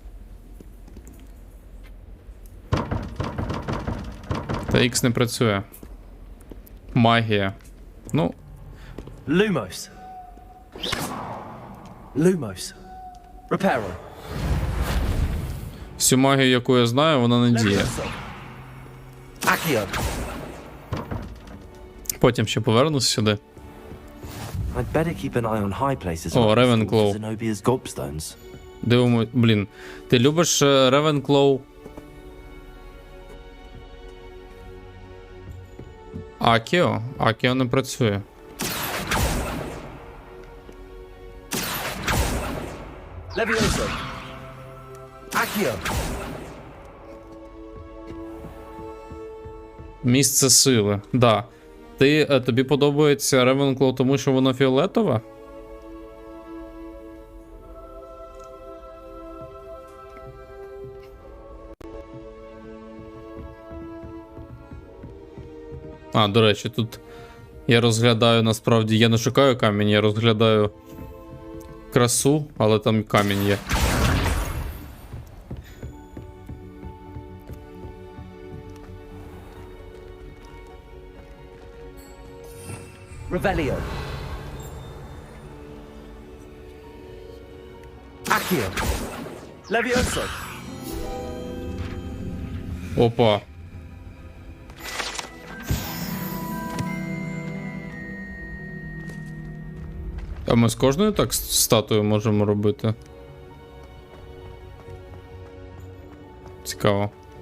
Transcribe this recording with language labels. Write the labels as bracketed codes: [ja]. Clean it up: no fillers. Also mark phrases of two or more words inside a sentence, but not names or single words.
[uk] Та X не працює. Магія. Ну. Lumos. Lumos. Reparo. Всю магію, яку я знаю, вона не діє. Accio. Потім ще повернусь сюди. [en] I'd better keep an eye on high places. [uk] О, Ревенклоу. Zenobia's gobstones. Дивимо, блін. Ти любиш Ревенклоу? Акіо? Акіо не працює. Levioso. Accio. Місце сили. Да. Тобі подобається Ревенклоу, тому що воно фіолетове? А, до речі, тут я розглядаю, насправді, я не шукаю камінь, я розглядаю красу, але там камінь є. Revelio. Accio. Levioso. Опа. А ми з кожною так статую можемо робити? Цікаво.